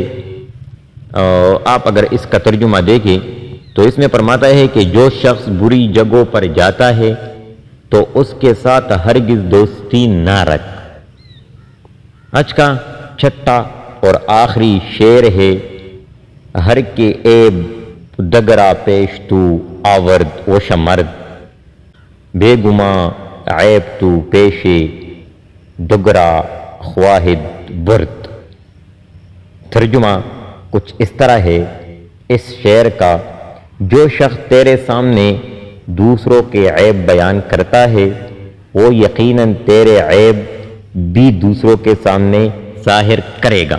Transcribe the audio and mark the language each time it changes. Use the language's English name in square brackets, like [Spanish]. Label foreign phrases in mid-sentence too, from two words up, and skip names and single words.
[Urdu] آپ اگر اس کا ترجمہ دیکھیں تو اس میں فرماتا ہے کہ جو شخص بری جگہوں پر جاتا ہے تو اس کے ساتھ ہرگز دوستی نہ رکھ۔ آج کا 6واں اور آخری شعر ہے: [Persian] ہر کے عیب دگرا پیش تو آورد و شمرد، بے گماں عیب تو پیش دگرا خواہد برد۔ [Urdu] ترجمہ کچھ اس طرح ہے: اس شعر کا جو شخص تیرے سامنے دوسروں کے عیب بیان کرتا ہے وہ یقیناً تیرے عیب بھی دوسروں کے سامنے ظاہر کرے گا۔